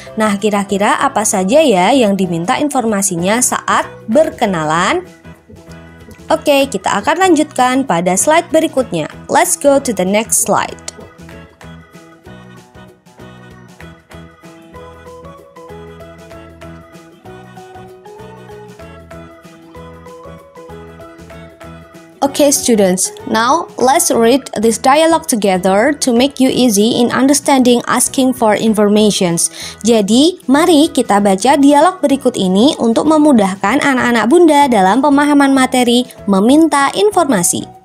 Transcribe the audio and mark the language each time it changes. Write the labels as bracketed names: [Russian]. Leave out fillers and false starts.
[Indonesian] Nah, kira-kira apa saja ya yang diminta informasinya saat berkenalan? Oke, kita akan lanjutkan pada slide berikutnya. [English] Let's go to the next slide. Okay students, now let's read this dialogue together to make you easy in understanding asking for informations. [Indonesian] Jadi, mari kita baca dialog berikut ini untuk memudahkan anak-anak Bunda dalam pemahaman materi meminta informasi.